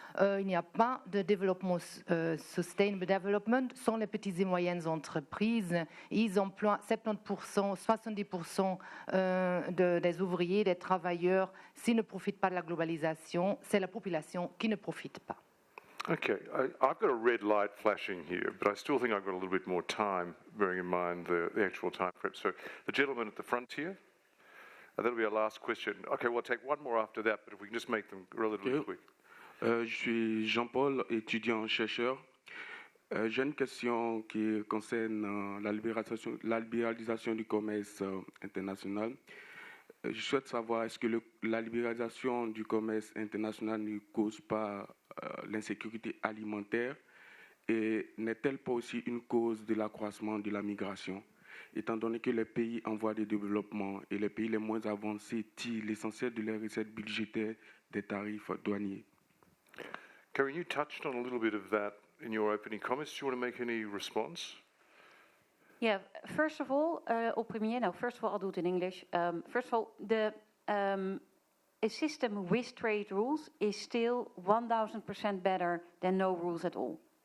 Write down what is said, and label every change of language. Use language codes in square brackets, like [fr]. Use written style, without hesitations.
[fr] Il n'y a pas de développement [en] sustainable development [fr] sans les petites et moyennes entreprises. Ils emploient 70%, 70% des ouvriers, des travailleurs. S'ils ne profitent pas de la globalisation, c'est la population qui ne profite pas. [en] Okay, I've got a red light flashing here, but I still think I've got a little bit more time, bearing in mind the actual time frame. So the gentleman at the front here, that'll be our last question. Okay, we'll take one more after that, but if we can just make them relatively quick. [fr] Je suis Jean-Paul, étudiant-chercheur. J'ai une question qui concerne la libéralisation du commerce international. Je souhaite savoir, est-ce que la libéralisation du commerce international ne cause pas l'insécurité alimentaire et n'est-elle pas aussi une cause de l'accroissement de la migration, étant donné que les pays en voie de développement et les pays les moins avancés tirent l'essentiel de leurs recettes budgétaires des tarifs douaniers? [en] Karien, you touched on a little bit of that in your opening comments. Do you want to make any response? Yeah, first of all, [fr] au premier, [en] first of all, I'll do it in English. First of all, a system with trade rules is still 1000% better than no rules at all.